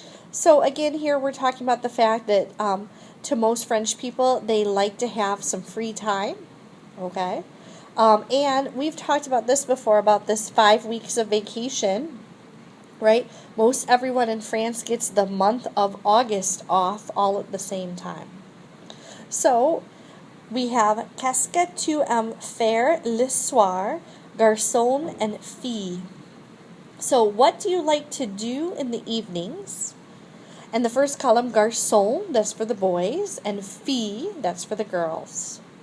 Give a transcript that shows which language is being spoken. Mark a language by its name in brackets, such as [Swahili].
[English] So again, here we're talking about the fact that to most French people, they like to have some free time, okay? And we've talked about this before, about this 5 weeks of vacation, right? Most everyone in France gets the month of August off all at the same time. So we have [French] qu'est-ce que tu aimes faire le soir, [English] garçon and fille. So what do you like to do in the evenings? And the first column, garçon, that's for the boys, and fille, that's for the girls.